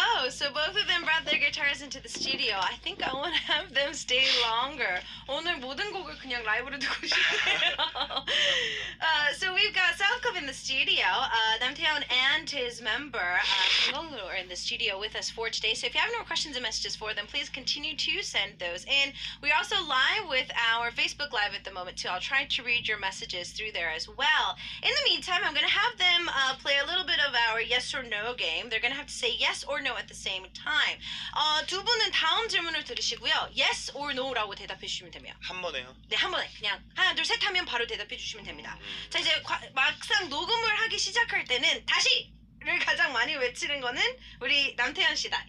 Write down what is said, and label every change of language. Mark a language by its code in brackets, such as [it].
[en] So both of them brought their guitars into the studio. I think I want to have them stay longer. [ko] 오늘 모든 곡을 그냥 라이브로 듣고 싶네요. [en] So we've got South Club in the studio. Namtaeon and his member Kangonglu are in the studio with us for today. So if you have no questions and messages for them, please continue to send those in. We're also live with our Facebook Live at the moment too. I'll try to read your messages through there as well. In the meantime, I'm going to have them play a little bit of our yes or no game. They're going to have to say yes or no at the same time. [ko] 두 분은 다음 질문을 들으시고요. [en] Yes or no [ko] 라고 대답해 주시면 됩니다. 한 번에요? 네, 한 번에 그냥 하나, 둘, 셋 하면 바로 대답해 주시면 됩니다. 자, 이제 막상 녹음을 하기 시작할 때는 다시를 가장 많이 외치는 거는 우리 남태현 씨다.